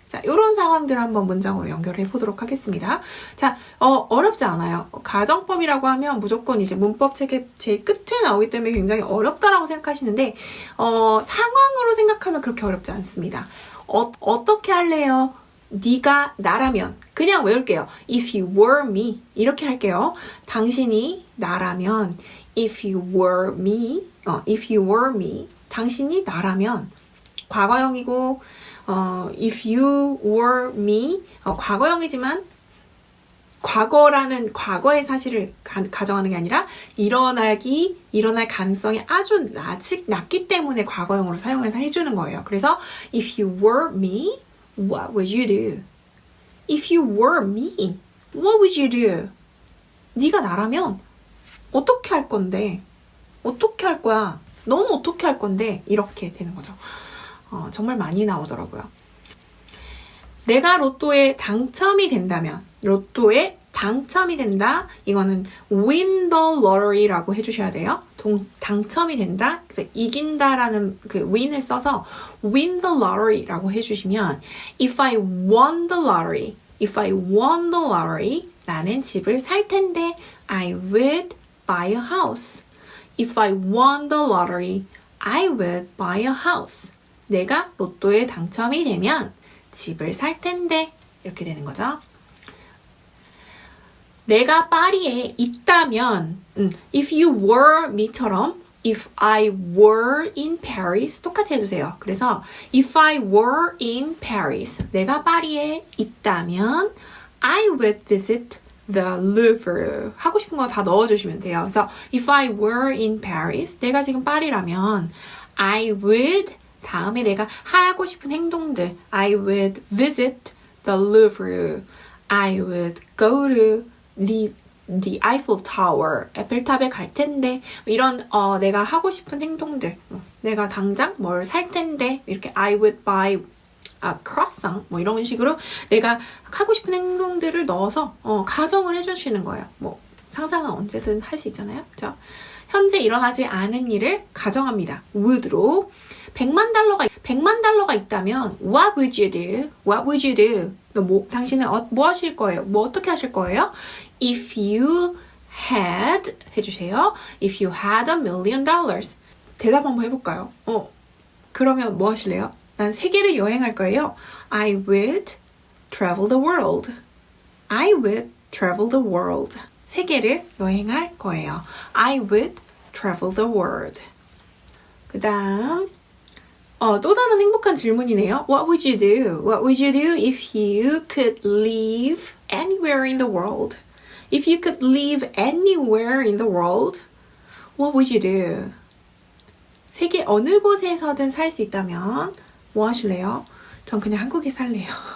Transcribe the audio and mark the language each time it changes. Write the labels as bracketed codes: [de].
[ko] 자, 이런 상황들을 한번 문장으로 연결해 보도록 하겠습니다. 자, 어렵지 않아요. 가정법이라고 하면 무조건 이제 문법 책의 제일 끝에 나오기 때문에 굉장히 어렵다라고 생각하시는데, 상황으로 생각하면 그렇게 어렵지 않습니다. 어떻게 할래요? 네가 나라면 그냥 외울게요. [en] If you were me [ko] 이렇게 할게요. 당신이 나라면 [en] If you were me [ko] 당신이 나라면 과거형이고 [en] if you were me [ko] 과거형이지만 과거라는 과거의 사실을 가정하는 게 아니라 일어날 가능성이 아주 낮기 때문에 과거형으로 사용해서 해주는 거예요. 그래서 [en] if you were me, what would you do? If you were me, what would you do? [ko] 네가 나라면 어떻게 할 건데? 어떻게 할 거야? 넌 어떻게 할 건데? 이렇게 되는 거죠. 정말 많이 나오더라고요. 내가 로또에 당첨이 된다면, 로또에 당첨이 된다. 이거는 [en] win the lottery [ko] 라고 해주셔야 돼요. 당첨이 된다. 그래서 이긴다라는 그 [en] win을 써서 win the lottery라고 해주시면 if I won the lottery, if I won the lottery, [ko] 나는 집을 살 텐데 [en] I would buy a house. If I won the lottery, I would buy a house. [ko] 내가 로또에 당첨이 되면 집을 살 텐데 이렇게 되는 거죠. 내가 파리에 있다면 [en] if you were me처럼 if I were in Paris [ko] 똑같이 해주세요. 그래서 [en] if I were in Paris [ko] 내가 파리에 있다면 [en] I would visit the Louvre [ko] 하고 싶은 거 다 넣어주시면 돼요. 그래서 [en] if I were in Paris [ko] 내가 지금 파리라면 I would 다음에 내가 하고 싶은 행동들 [en] I would visit the Louvre I would go to the Eiffel Tower [ko] 에펠탑에 갈 텐데 이런 내가 하고 싶은 행동들 내가 당장 뭘 살 텐데 이렇게 [en] I would buy a croissant [ko] 뭐 이런 식으로 내가 하고 싶은 행동들을 넣어서 가정을 해주시는 거예요. 뭐 상상은 언제든 할 수 있잖아요. 그렇죠? 현재 일어나지 않은 일을 가정합니다. would로 100만 달러가 있다면 [en] what would you do? What would you do? [ko] 당신은 뭐 하실 거예요? 뭐 어떻게 하실 거예요? [en] If you had [ko] 해주세요. [en] If you had $1 million. [ko] 대답 한번 해볼까요? 그러면 뭐 하실래요? 난 세계를 여행할 거예요. [en] I would travel the world. I would travel the world. [ko] 세계를 여행할 거예요. [en] I would travel the world. [ko] 그 다음 또 다른 행복한 질문이네요. [en] What would you do? What would you do if you could live anywhere in the world? If you could live anywhere in the world, what would you do? [ko] 세계 어느 곳에서든 살 수 있다면 뭐 하실래요? 전 그냥 한국에 살래요.